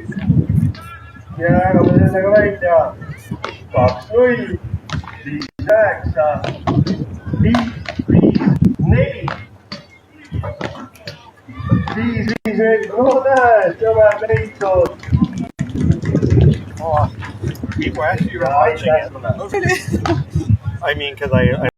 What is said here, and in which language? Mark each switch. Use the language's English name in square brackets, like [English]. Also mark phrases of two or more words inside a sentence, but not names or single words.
[Estonian] Ja jäägame sellega välja. 2-0, 5-9, 5-5-4. 5-5-4. No näed, sõber leitud. [English] People ask you about watching it. I mean, because I